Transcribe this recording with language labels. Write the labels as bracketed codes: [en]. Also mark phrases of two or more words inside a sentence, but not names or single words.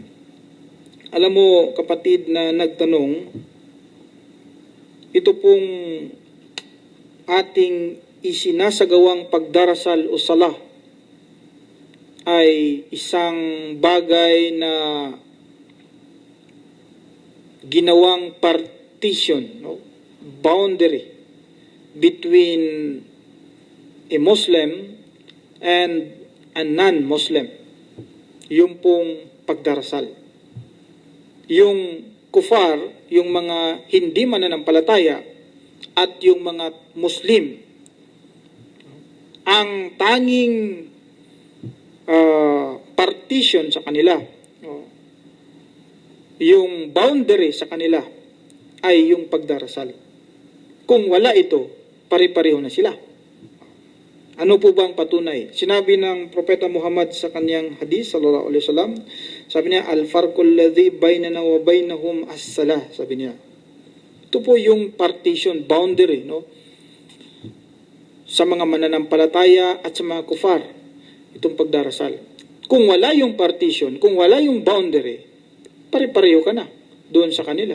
[tl] Alam mo, kapatid na nagtanong, ito pong ating isinasagawang pagdarasal o salah ay isang bagay na ginawang partition, no? [en] Boundary between a Muslim and a non-Muslim. [tl] Yung pong pagdarasal. Yung kufar, yung mga hindi mananampalataya at yung mga Muslim, ang tanging partition sa kanila, yung boundary sa kanila ay yung pagdarasal. Kung wala ito, pare-pareho na sila. Ano po ba ang patunay? Sinabi ng Propeta Muhammad sa kanyang hadith, [ar] صلى الله عليه وسلم, [tl] sabi niya, [ar] الفرق الذي بيننا وبينهم الصلاة, [tl] sabi niya. Ito po yung [en] partition, boundary, [tl] no? Sa mga mananampalataya at sa mga kufar, itong pagdarasal. Kung wala yung partition, kung wala yung boundary, pare-pareho ka na doon sa kanila.